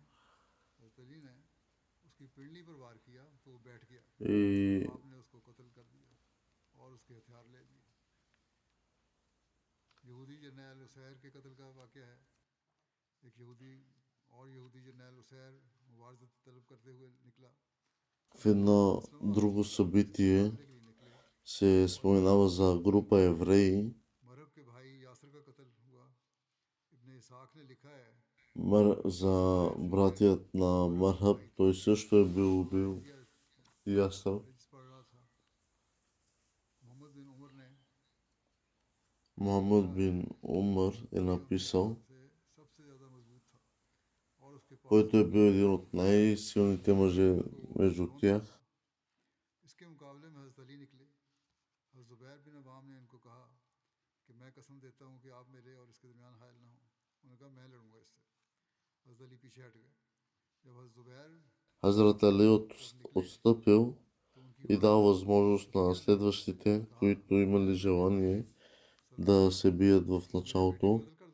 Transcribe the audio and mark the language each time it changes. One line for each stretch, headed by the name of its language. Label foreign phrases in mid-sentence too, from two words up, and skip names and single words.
Bulgarian: И в едно друго събитие се споменава за група евреи, за братият на Мархаб, той също е бил убил Ясър. Мухаммад бин Умар е написал, който е бил един от най-силните мъже между тях. Хазрат Али отстъпил и дал възможност на следващите, които имали желание да се бият в началото.